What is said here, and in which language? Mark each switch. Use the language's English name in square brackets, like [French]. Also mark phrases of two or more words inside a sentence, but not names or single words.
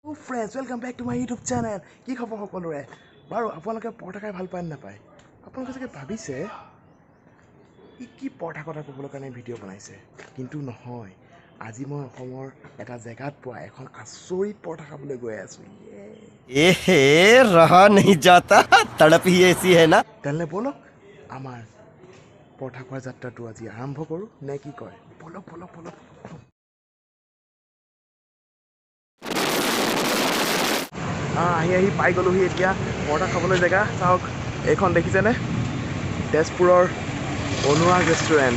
[English] Friends, welcome back to my YouTube channel. [Assamese] কি খবৰ সকলোৰে? বাৰু আপোনালোকে পৰঠা খাই ভাল পায় নে নাপায়? আপোনালোকে চাগে ভাবিছে কি পৰঠা কথা ক'বলৈ কাৰণে ভিডিঅ' বনাইছে, কিন্তু নহয়। আজি মই অসমৰ এটা জেগাত পোৱা এখন আচৰিত পৰঠা খাবলৈ গৈ আছোঁ। [Hindi] अहे रहा नहीं जाता तड़प ही ऐसी है ना। [Assamese] তেনে বলক আমাৰ পৰঠা খোৱাৰ যাত্ৰাটো আজি আৰম্ভ কৰোঁ নে কি কয়? বলক বলক বলক। আহি পাই গ'লোহি এতিয়া পৰঠা খাবলৈ জেগা। চাওক এইখন দেখিছেনে? তেজপুৰৰ অনুৰাগ ৰেষ্টুৰেণ্ট।